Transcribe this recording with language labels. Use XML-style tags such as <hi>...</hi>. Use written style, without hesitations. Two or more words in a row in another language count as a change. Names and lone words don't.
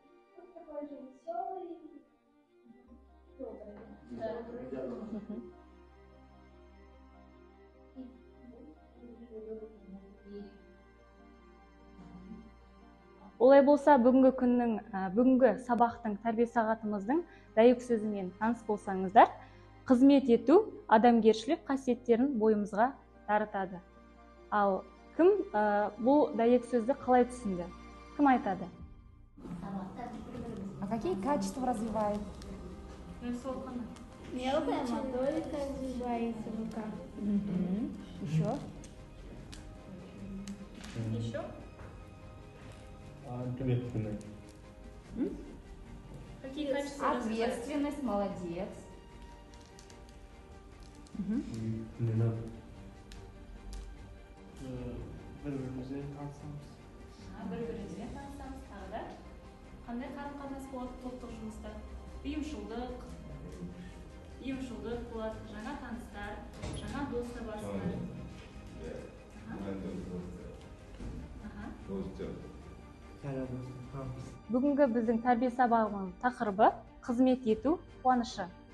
<kk>Олай болса, бүгінгі сабақтың тәрбие сағатымыздың дәйек сөзімен таныс болсаңыздар, қызмет ету адамгершілік қасиеттерін бойымызға дарытады. Ал кім бұл дәйек сөзді қалай түсінді? Кім айтады?</kk> <ru>А какие качества развивает? Мелкая моторика развивается в руках. Еще? Еще? Ответственность. Какие качества развиваются? Ответственность, молодец. Не надо.</ru> <kk>Bir-birimizden tanısамыз. Бір-бірімізбен танысамыз, тағы да қандай қарым-қатынас болады топтық жұмыста? Ұйымшылдық болады, жаңа таныстар, жаңа дос табасыздар. Бүгінгі біздің тәрбие сабағының тақырыбы қызмет ету қуанышы.</kk>